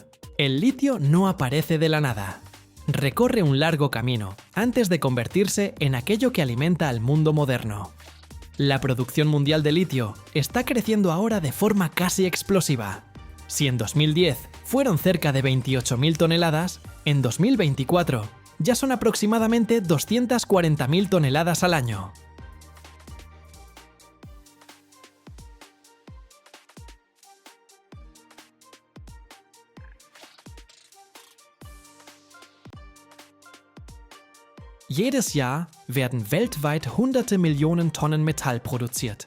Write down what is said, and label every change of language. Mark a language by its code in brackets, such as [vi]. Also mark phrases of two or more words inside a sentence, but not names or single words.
[es] El litio no aparece de la nada. Recorre un largo camino antes de convertirse en aquello que alimenta al mundo moderno. La producción mundial de litio está creciendo ahora de forma casi explosiva. Si en 2010 fueron cerca de 28.000 toneladas, en 2024 ya son aproximadamente 240.000 toneladas al año. [de] Jedes Jahr werden weltweit hunderte Millionen Tonnen Metall produziert.